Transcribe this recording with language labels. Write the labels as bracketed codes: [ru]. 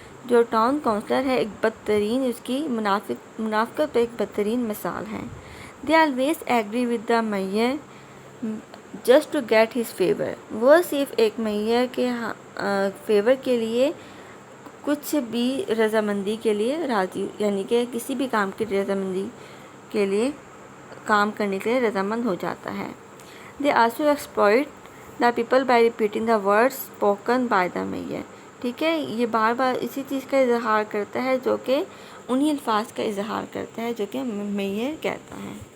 [ur] جو town counsellor ہے ایک بدترین، اس کی منافقت پہ ایک بدترین مثال ہے. [en] They always agree with the mayor just to get his favour. [ur] وہ صرف ایک میئر کے فیور کے لیے کچھ بھی رضامندی کے لیے راضی، یعنی کہ کسی بھی کام کی رضامندی کے لیے کام کرنے کے لیے رضامند ہو جاتا ہے. [en] They also exploit the people by repeating the words spoken by the mayor. [ur] ٹھیک ہے، یہ بار بار اسی چیز کا اظہار کرتا ہے جو کہ انہی الفاظ کا اظہار کرتا ہے جو کہ میئر کہتا ہے.